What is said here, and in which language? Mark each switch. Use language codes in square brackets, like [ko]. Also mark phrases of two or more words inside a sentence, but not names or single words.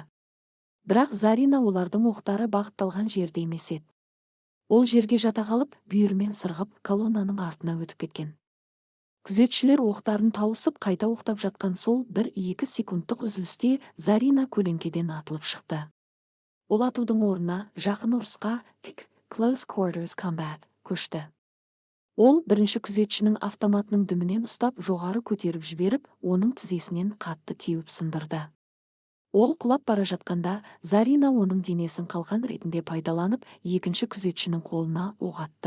[kk] Бірақ Зарина олардың оқтары бағытталған жерде емес еді. Ол жерге жата қалып, бүйірмен сырғып, колоннаның артына өтіп кеткен. Күзетшілер оқтарын тауысып, қайта оқтап жатқан сол 1-2 секундтық үзілісте Зарина көлеңкеден атылып шықты. Ол атудың орнына жақын ұрысқа [en] close quarters combat [kk] көшті. Ол бірінші күзетшінің автоматының дүмінен ұстап жоғары көтеріп жіберіп, оның тізесінен қатты теуіп сындырды. Ол құлап бара жатқанда, Зарина оның денесін қалқан ретінде пайдаланып, екінші күзетшінің қолына оқ атты.